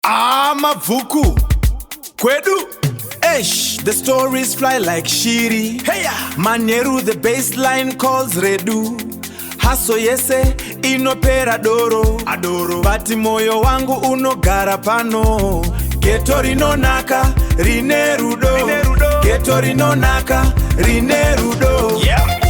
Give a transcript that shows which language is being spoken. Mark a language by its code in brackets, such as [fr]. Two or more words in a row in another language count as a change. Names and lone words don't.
[sn] Ah, mabvuku. Kwedu. Eish, [en] the stories fly like shiri. Heya. [sn] Manheru, [en] the baseline calls [sn] Redu. Haso yese, inopera doro. Adoro. But moyo wangu unogara pano. Geto rinonaka, rine rudo. Rine rudo. Geto rinonaka, rine rudo. Yeah.